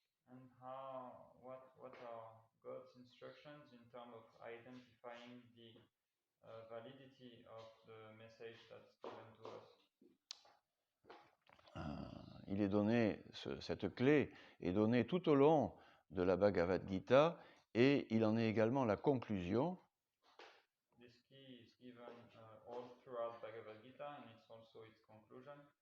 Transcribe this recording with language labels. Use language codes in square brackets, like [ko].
[en] And what are God's instructions in terms of identifying the validity of the message that's given to us? [fr] Il est donné, cette clé est donnée tout au long de la Bhagavad Gita et il en est également la conclusion. [en] This key is given all throughout Bhagavad Gita and it's also its conclusion.